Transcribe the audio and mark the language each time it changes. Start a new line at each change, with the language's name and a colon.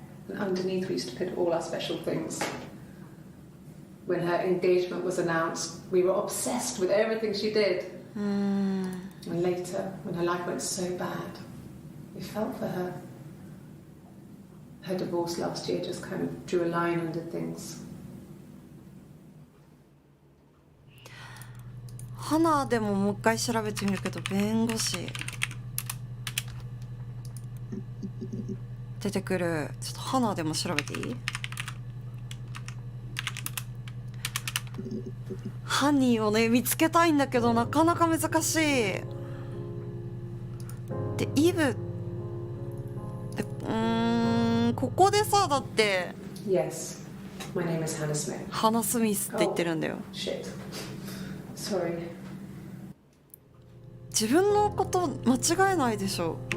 English: And underneath we used to put all our special things. When her engagement was announced, we were obsessed with everything she did. And later, when her life went so bad, we felt for her. Her divorce last year just kind of drew a line under things.
Japanese: 花でももう一回調べてみるけど、弁護士出てくる。ちょっと花でも調べていい？犯人をね見つけたいんだけどなかなか難しい。でイブでここでさだって
English: Yes, my name is Hannah Smith.
Japanese: ハナ・スミスって言ってるんだよ。
English: Shit. Sorry.
Japanese: 自分のこと間違えないでしょ。